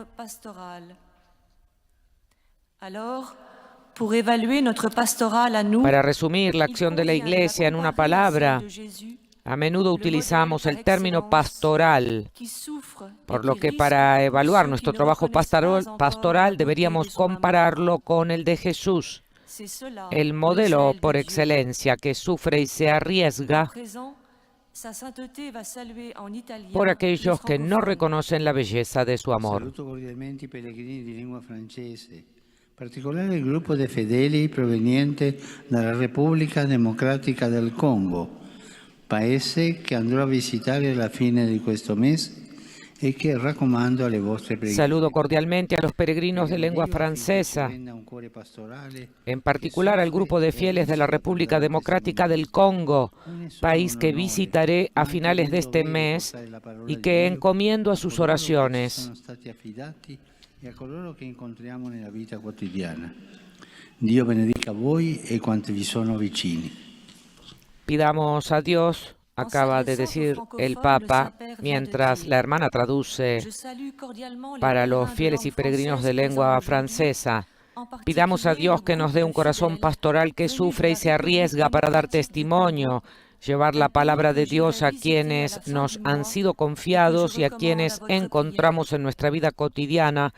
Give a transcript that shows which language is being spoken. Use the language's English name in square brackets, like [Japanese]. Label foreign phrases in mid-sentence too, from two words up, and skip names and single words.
[Spanish] Para resumir la acción de la Iglesia en una palabra, a menudo utilizamos el término pastoral, por lo que para evaluar nuestro trabajo pastoral deberíamos compararlo con el de Jesús, el modelo por excelencia que sufre y se arriesga por aquellos que no reconocen la belleza de su amor. [Italian] Saluto cordialmente i pellegrini di lingua francese, in particolare il gruppo dei fedeli proveniente dalla Repubblica Democratica del Congo, paese che andrò a visitare alla fine di questo mese e che raccomando alle vostre preghiere. [Spanish] Saludo cordialmente a los peregrinos de lengua francesa, en particular al grupo de fieles de la República Democrática del Congo, país que visitaré a finales de este mes y que encomiendo a sus oraciones. [Italian] E a coloro che incontriamo nella vita quotidiana. Dio benedica voi e quanti vi sono vicini. [Spanish] Pidamos a Dios, acaba de decir el Papa, mientras la hermana traduce para los fieles y peregrinos de lengua francesa. Pidamos a Dios que nos dé un corazón pastoral que sufre y se arriesga para dar testimonio, llevar la palabra de Dios a quienes nos han sido confiados y a quienes encontramos en nuestra vida cotidiana.